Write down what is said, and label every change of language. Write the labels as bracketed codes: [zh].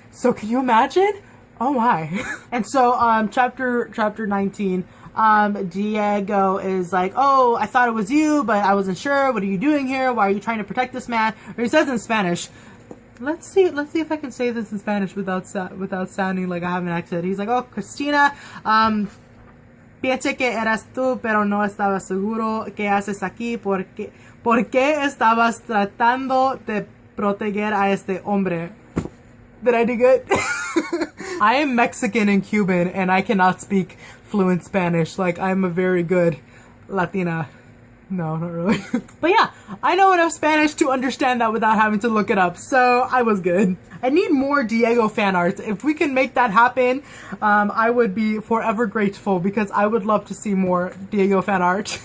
[en] So can you imagine? Oh my. And so chapter 19, Diego is like, oh, I thought it was you, but I wasn't sure. What are you doing here? Why are you trying to protect this man? Or he says in Spanish. Let's see if I can say this in Spanish without sounding like I have an accent. He's like, oh, [es] Christina, pensé que eras tú, pero no estaba seguro. ¿Qué haces aquí? ¿Por qué estabas tratando de proteger a este hombre? [en] Did I do good? I am Mexican and Cuban, and I cannot speak fluent Spanish. Like, I'm a very good Latina. No, not really. But yeah, I know enough Spanish to understand that without having to look it up, so I was good. I need more Diego fan art. If we can make that happen, I would be forever grateful, because I would love to see more Diego fan art.